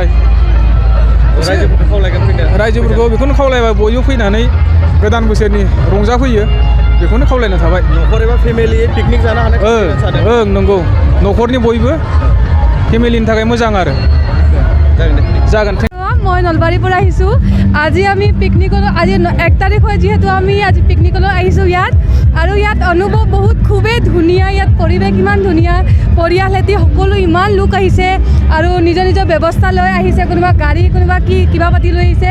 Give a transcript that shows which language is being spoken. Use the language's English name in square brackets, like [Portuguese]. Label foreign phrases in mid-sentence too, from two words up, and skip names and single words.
[Bodo] रायजोफोरखौ खावलायगोन फैनो? रायजोफोरखौ बेखौनो खावलायबाय बयबो फैनानै गोदान बोसोरनि रंजाफैयो बेखौनो खावलायनाय थाबाय। न'खर एबा [English] family picnic [Bodo] जानो हानाय ओं नंगौ न'खरनि बयबो फेमिलिनि थाखाय मोजां आरो। जागोन। [Assamese] মই নলবাৰীৰ পৰা আহিছোঁ। আজি আমি পিকনিকলৈ আজি 1 তাৰিখ হয় যিহেতু আমি আজি পিকনিকলৈ আহিছোঁ ইয়াত আৰু ইয়াত অনুভৱ বহুত খুবেই ধুনীয়া। ইয়াত পৰিৱেশ ইমান ধুনীয়া, পৰিয়ালহেতি সকলো ইমান লোক আহিছে আৰু নিজৰ নিজৰ ব্যৱস্থা লৈ আহিছে, কোনোবা গাড়ী কোনোবা কিবা পাতি লৈ আহিছে।